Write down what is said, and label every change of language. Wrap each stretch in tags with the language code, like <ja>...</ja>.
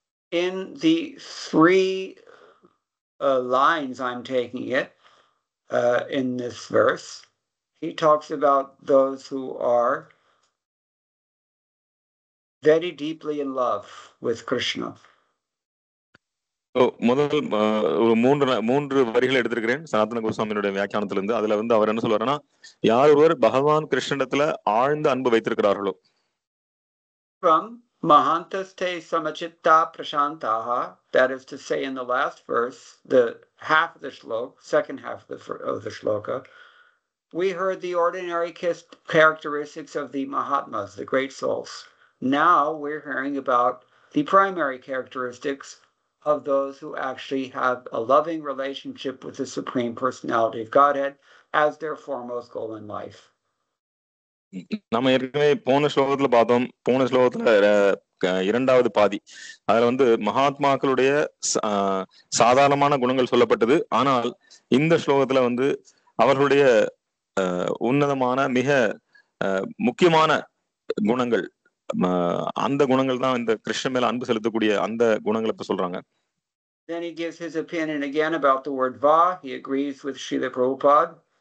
<en>In the 3 lines I'm taking it in this verse, he talks about those who are very deeply in love with Krishna.</en> <ta>முதல் ஒரு 3 வரிகள் எடுத்திருக்கிறேன் சனாதன கோஸ்வாமியோட வியாக்கியானத்துல இருந்து. அதுல வந்து அவர் என்ன சொல்றாருன்னா, யார் ஒருவர் பகவான் கிருஷ்ணனிடத்துல ஆழ்ந்த அன்பு வைத்திருக்கிறார்களோ.</ta> <en>From</en> <sa>Mahantaste Samachitta Prashantaha,</sa> <en>that is to say in the last verse, the half of the shloka, second half of the shloka, we heard the ordinary characteristics of the Mahatmas, the great souls. Now we're hearing about the primary characteristics of those who actually have a loving relationship with the Supreme Personality of Godhead as their foremost goal in life.</en> <ta>நம்ம ஏற்கனவே போன ஸ்லோகத்துல பார்த்தோம். போன ஸ்லோகத்துல 2வது பாதி அதுல வந்து மகாத்மாக்களுடைய சாதாரணமான குணங்கள் சொல்லப்பட்டது. ஆனால் இந்த ஸ்லோகத்துல வந்து அவர்களுடைய உன்னதமான மிக முக்கியமான குணங்கள், அந்த குணங்கள் தான் இந்த கிருஷ்ண மேல அன்பு செலுத்தக்கூடிய அந்த குணங்களை இப்ப சொல்றாங்க.</ta> <en>Then he gives his opinion again about the word va. He agrees with Srila Prabhupada.</en>